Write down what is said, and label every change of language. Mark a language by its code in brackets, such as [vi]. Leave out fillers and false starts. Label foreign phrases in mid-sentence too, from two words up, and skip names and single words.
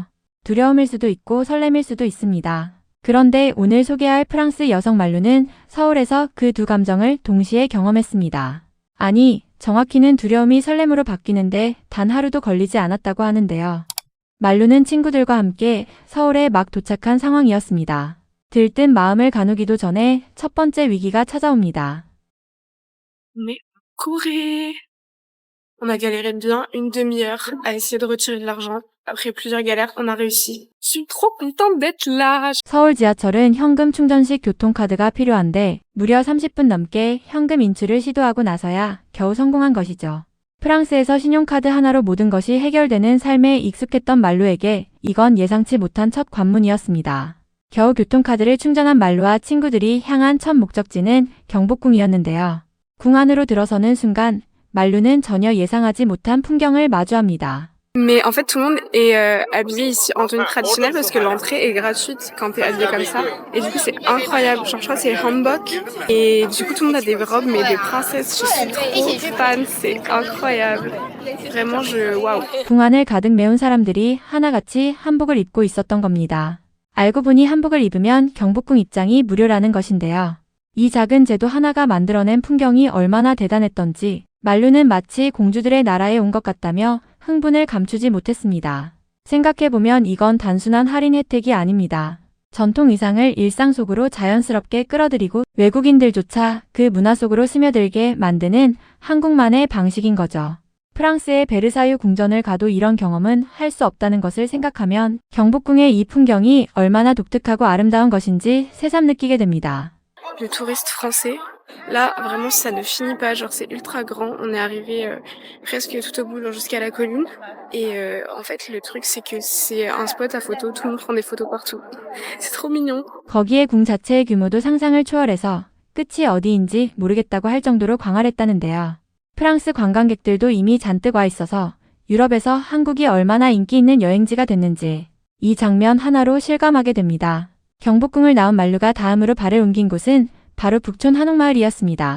[ko] 두려움일 수도 있고 설렘일 수도 있습니다. 그런데 오늘 소개할 프랑스 여성 말루는 서울에서 그 두 감정을 동시에 경험했습니다. 아니, 정확히는 두려움이 설렘으로 바뀌는데 단 하루도 걸리지 않았다고 하는데요. 말루는 친구들과 함께 서울에 막 도착한 상황이었습니다. 들뜬 마음을 가누기도 전에 첫 번째 위기가 찾아옵니다. [fr] Mais courir! On a galéré bien une demi-heure à essayer de retirer de l'argent. Après plusieurs galères, on a réussi. Je suis trop contente d'être là. [ko] 서울 지하철은 현금 충전식 교통카드가 필요한데 무려 30분 넘게 현금 인출을 시도하고 나서야 겨우 성공한 것이죠. 프랑스에서 신용카드 하나로 모든 것이 해결되는 삶에 익숙했던 말루에게 이건 예상치 못한 첫 관문이었습니다. 겨우 교통카드를 충전한 말루와 친구들이 향한 첫 목적지는 경복궁이었는데요. 궁 안으로 들어서는 순간 말루는 전혀 예상하지 못한 풍경을 마주합니다. [fr] Mais en fait, tout le monde est habillé ici en tenue traditionnelle parce que l'entrée est gratuite quand t'es habillé comme ça. Et du coup, c'est incroyable. Genre, je crois que c'est hanbok. Et du coup, tout le monde a des robes, mais de princesse. Je suis trop fan. C'est incroyable. Vraiment, waouh. [ko] 궁 안을 가득 메운 사람들이 하나같이 한복을 입고 있었던 겁니다. 알고 보니 한복을 입으면 경복궁 입장이 무료라는 것인데요. 이 작은 제도 하나가 만들어낸 풍경이 얼마나 대단했던지 말루는 마치 공주들의 나라에 온 것 같다며 흥분을 감추지 못했습니다. 생각해보면 이건 단순한 할인 혜택이 아닙니다. 전통 의상을 일상 속으로 자연스럽게 끌어들이고 외국인들조차 그 문화 속으로 스며들게 만드는 한국만의 방식인 거죠. 프랑스의 베르사유 궁전을 가도 이런 경험은 할 수 없다는 것을 생각하면 경복궁의 이 풍경이 얼마나 독특하고 아름다운 것인지 새삼 느끼게 됩니다. [fr] Le touriste français, là, vraiment, ça ne finit pas. Genre, c'est ultra grand. On est arrivé presque tout au bout, genre, jusqu'à la colline. Et en fait, le truc, c'est que c'est un spot à photo. Tout le monde prend des photos partout. C'est trop mignon. [ko] 거기에 궁 자체의 규모도 상상을 초월해서 끝이 어디인지 모르겠다고 할 정도로 광활했다는데요. 프랑스 관광객들도 이미 잔뜩 와 있어서 유럽에서 한국이 얼마나 인기 있는 여행지가 됐는지 이 장면 하나로 실감하게 됩니다. 경복궁을 나온 말루가 다음으로 발을 옮긴 곳은 바로 북촌 한옥마을이었습니다.